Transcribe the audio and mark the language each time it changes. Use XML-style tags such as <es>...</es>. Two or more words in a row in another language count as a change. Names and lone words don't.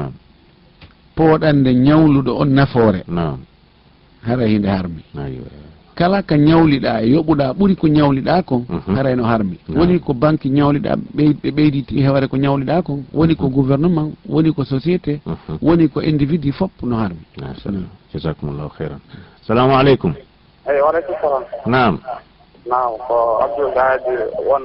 <ff>pooɗande ñawluɗo on nafoore haray hinde harmi kala ka ñawliɗa e yoɓuɗa ɓuuri ko ñawliɗa kon haray no harmi woni ko banque ñawliɗa ɓe ɓeyditi heware ko ñawliɗa kon woni ko gouvernement woni ko société woni ko individu fof no harmi.</ff> <ar>جزاكم الله خيرا. السلام عليكم. وعليكم السلام.</ar> <ff>Naam. Naam ko Abdoul Gadi won</ff>